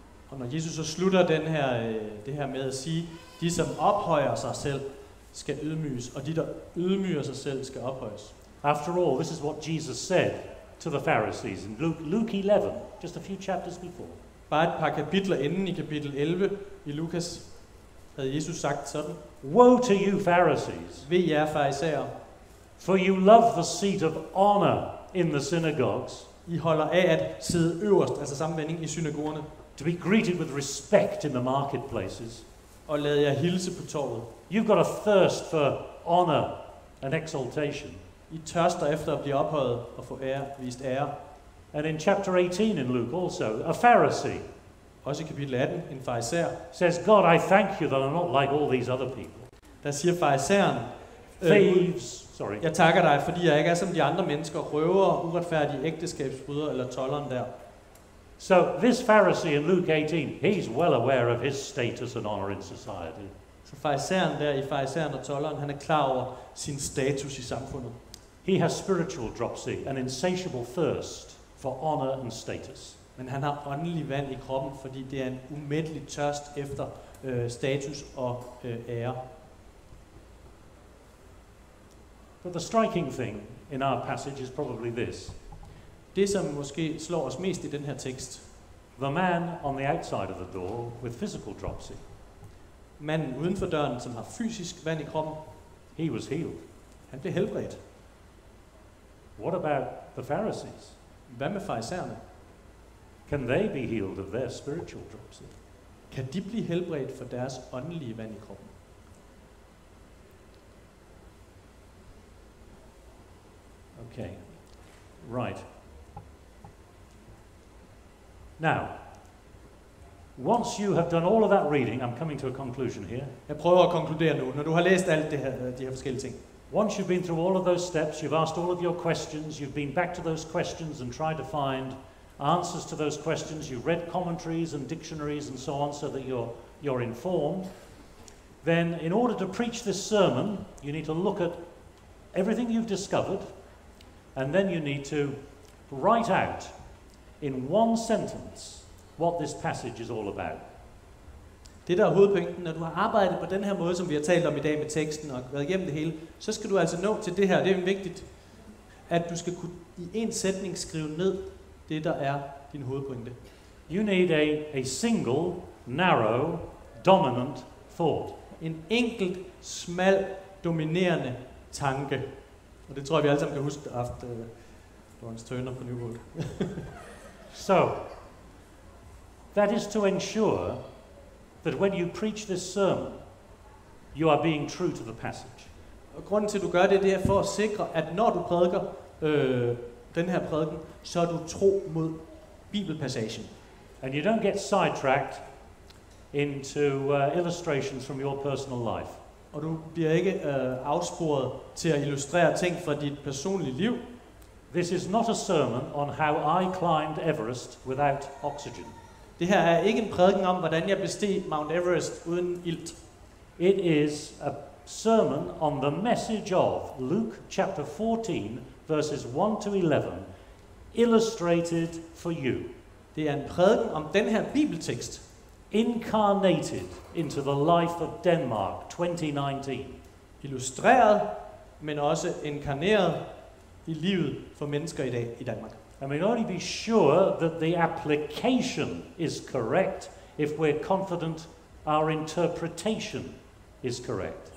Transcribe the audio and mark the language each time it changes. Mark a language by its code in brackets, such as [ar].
[da] Og når Jesus så slutter det her med at sige, de som ophøjer sig selv skal ydmyges, og de der ydmyger sig selv skal ophøjes. [en] After all, this is what Jesus said to the Pharisees in Luke 11, just a few chapters before. [da] Bare et par kapitler inden i kapitel 11 i Lukas havde Jesus sagt sådan: [en] Woe to you, Pharisees, [da] Ved jer farisæere, [en] for you love the seat of honor in the synagogues, [da] I holder af at sidde øverst, altså samme vending, i synagogerne, [en] to be greeted with respect in the marketplaces. [da] og lad jer hilse på torvet. [en] You've got a thirst for honor and exaltation. [da] I tørster efter at blive ophøjet og få vist ære. [en] And in chapter 18 in Luke also, a Pharisee [da] Også i kapitel 18, en farisæer, [en] says, God, I thank you that I'm not like all these other people. [da] der siger farisæeren, [en] Thieves, [da] jeg takker dig, fordi jeg ikke er som de andre mennesker, røvere, uretfærdige ægteskabsbrydere eller tolderen der. [en] So this Pharisee in Luke 18, he's well aware of his status and honor in society. [da] Så farisæeren der i farisæeren og tolderen, han er klar over sin status i samfundet. [en] He has spiritual dropsy, an insatiable thirst for honor and status. [da] Men han har åndelig vand i kroppen, fordi det er en umættelig tørst efter status og ære. [en] But the striking thing in our passage is probably this. [da] Det, som måske slår os mest i den her tekst, [en] The man on the outside of the door with physical dropsy, [da] manden uden for døren, som har fysisk vand i kroppen, [en] he was healed. [da] han blev helbredt. [en] What about the Pharisees? [da] Hvad med farisæerne? [en] Can they be healed of their spiritual dropsy? [da] Kan de blive helbredt for deres åndelige vand i kroppen? [en] Okay. Right. Now, once you have done all of that reading, I'm coming to a conclusion here. [da] Jeg prøver at konkludere nu, når du har læst alt det her, de her forskellige ting. [en] Once you've been through all of those steps, you've asked all of your questions, you've been back to those questions and tried to find answers to those questions, you've read commentaries and dictionaries and so on so that you're informed, then in order to preach this sermon, you need to look at everything you've discovered, and then you need to write out in one sentence what this passage is all about. [da] Det der er hovedpointen, når du har arbejdet på den her måde, som vi har talt om i dag med teksten og været igennem det hele, så skal du altså nå til det her. Det er vigtigt, at du skal kunne i en sætning skrive ned det, der er din hovedpointe. [en] You need a single, narrow, dominant thought. [da] En enkelt, smal, dominerende tanke. Og det tror jeg, vi alle sammen kan huske efter Lawrence Turner på New World. [en] So, that is to ensure that when you preach this sermon, you are being true to the passage. [da] Og grunden til, at du gør det, det er for at sikre, at når du prædiker den her prædiken, så er du tro mod bibelpassagen. [en] And you don't get sidetracked into illustrations from your personal life. [da] Og du bliver ikke afsporet til at illustrere ting fra dit personlige liv. [en] This is not a sermon on how I climbed Everest without oxygen. [da] Det her er ikke en prædiken om, hvordan jeg besteg Mount Everest uden ilt. [en] It is a sermon on the message of Luke chapter 14, verses 1-11, illustrated for you. [da] Det er en prædiken om den her bibeltekst, [en] incarnated into the life of Denmark 2019. [da] Illustreret, men også inkarneret i livet for mennesker i dag i Danmark. [en] And we can only be sure that the application is correct if we're confident our interpretation is correct.